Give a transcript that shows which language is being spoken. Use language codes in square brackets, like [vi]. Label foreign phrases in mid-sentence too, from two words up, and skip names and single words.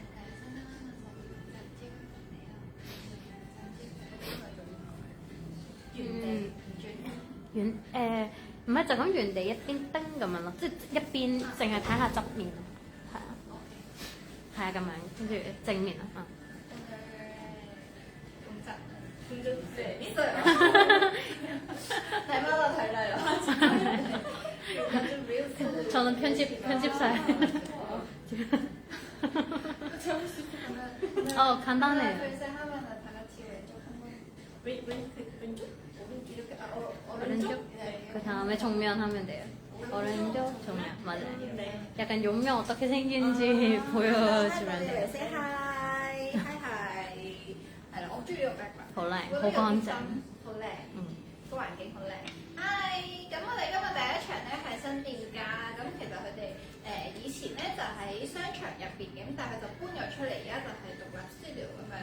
[yue] 唔係就咁原地一邊叮咁樣咯，即係一邊淨係睇下側面咯，係啊，係啊咁樣，跟住正面咯， [ko] 저는 편집사예요. 간단해요. 오른쪽? 그 다음에 정면 하면 돼요. 오른쪽, 정면. 맞아요. 약간 용명 어떻게 생긴지 보여주면 돼요. [en] Say hi, hi hi. [yue] 係啦，我中意呢個 background。好靚，好乾淨。好靚，個環境好靚。Hi，咁我哋今日第一場咧係新店家，咁其實佢哋以前咧就喺商場入邊嘅，咁但係就搬咗出嚟，而家就係獨立 studio 咁樣。